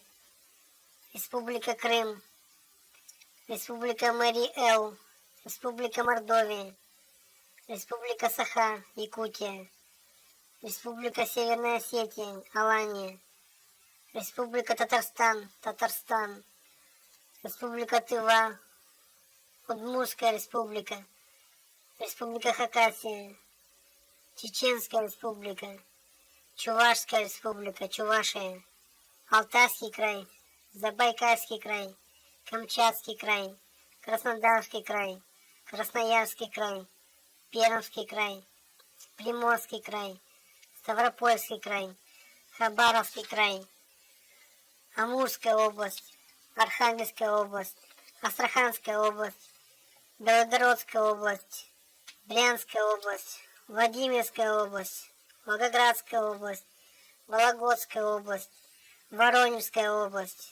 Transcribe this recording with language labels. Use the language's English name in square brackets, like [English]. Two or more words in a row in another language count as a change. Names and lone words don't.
[Russian] Республика Крым, Республика Мари-Эл, Республика Мордовия, Республика Саха, Якутия, Республика Северная Осетия, Алания, Республика Татарстан, Татарстан, Республика Тыва, Удмуртская Республика, Республика Хакасия, Чеченская Республика, Чувашская Республика, Чувашия, Алтайский край, Забайкальский край, Камчатский край, Краснодарский край, Красноярский край, Пермский край, Приморский край, Ставропольский край, Хабаровский край, Амурская область, Архангельская область, Астраханская область, Белгородская область, Брянская область, Владимирская область, Волгоградская область, Вологодская область, Воронежская область,